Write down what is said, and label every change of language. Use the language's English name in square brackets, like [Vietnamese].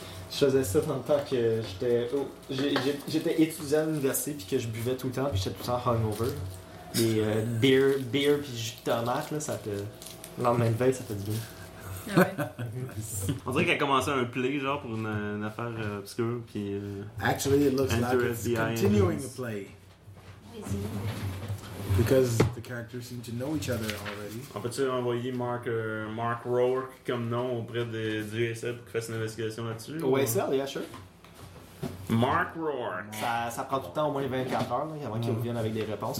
[French] Je faisais ça tant de temps que j'étais étudiant à l'université puis que je buvais tout le temps puis j'étais tout le temps hungover. Les beer puis jus de tomate, là, ça te. Le lendemain de veille, ça fait du bien. On dirait qu'elle a commencé un play genre pour une affaire obscure puis. [English] Actually, it looks like it's continuing the play. Because the characters seem to know each other already. [French] On peut-tu envoyer Mark Rourke comme nom auprès du ASL pour qu'il fasse une investigation là-dessus? [English] Au ASL, yeah, sure. Mark Rourke. [French] Ça prend tout le temps au moins 24 heures là, avant qu'il revienne avec des réponses.